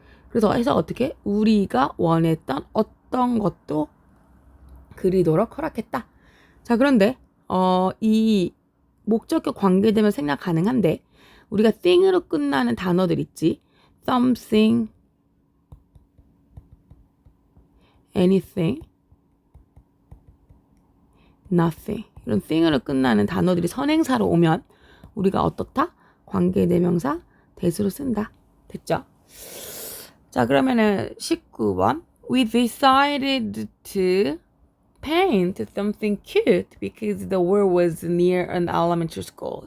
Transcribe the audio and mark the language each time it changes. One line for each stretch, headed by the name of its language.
Korean: 그래서 해서 어떻게? 우리가 원했던 어떤 것도 그리도록 허락했다. 자, 그런데 이 목적격 관계되면 생략 가능한데 우리가 thing으로 끝나는 단어들 있지.
English: something, anything, nothing.
Korean: 이런 thing으로 끝나는 단어들이 선행사로 오면 우리가 어떻다? 관계대명사 대수로 쓴다. 됐죠? 자, 그러면은 19번.
English: We decided to paint something cute because the world was near an elementary school.